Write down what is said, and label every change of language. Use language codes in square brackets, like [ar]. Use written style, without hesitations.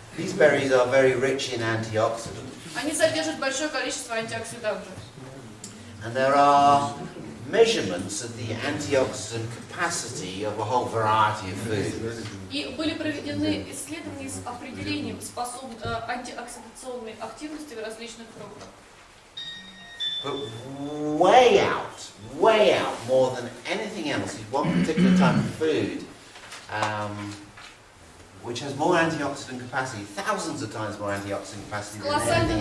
[en] These berries are very rich in antioxidants. [ru] Они содержат большое количество антиоксидантов. [en] And there are measurements of the antioxidant capacity of a whole variety of foods. [ru] И были проведены исследования с определением антиоксидационной активности в различных фруктах. [en] But way out, more than anything else, is one particular type of food which has more antioxidant capacity, thousands of times more antioxidant capacity than anything